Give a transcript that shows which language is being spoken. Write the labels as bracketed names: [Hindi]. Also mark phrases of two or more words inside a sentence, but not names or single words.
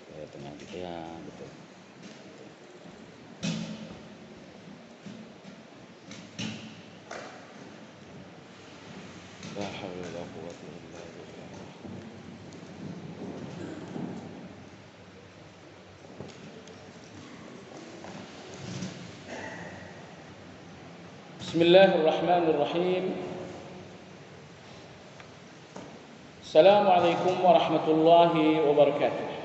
[Indonesian] tengah gitu ya, betul. [Arabic] لا حول ولا قوة إلا بالله. بسم الله الرحمن الرحيم. السلام عليكم ورحمة الله وبركاته.